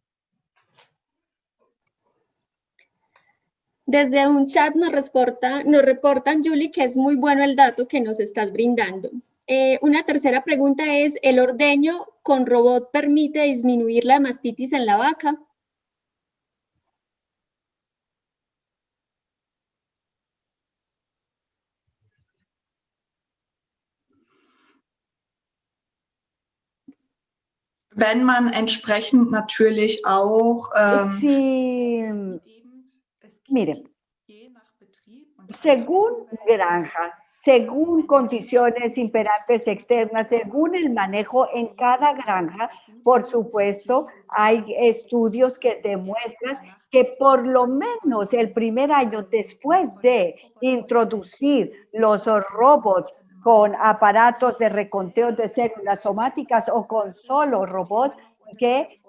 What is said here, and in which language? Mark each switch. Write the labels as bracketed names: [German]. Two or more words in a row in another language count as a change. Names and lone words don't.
[Spanish] Desde un chat nos reportan, Julie, que es muy bueno el dato que nos estás brindando. Una tercera pregunta es, ¿el ordeño con robot permite disminuir la mastitis en la vaca? [German] Wenn man entsprechend natürlich auch [Spanish] Sí, miren, según granja, según condiciones imperantes externas, según el manejo en cada granja, por supuesto, hay estudios que demuestran que por lo menos el primer año después de introducir los robots con aparatos de reconteo de células somáticas o con solo robots, que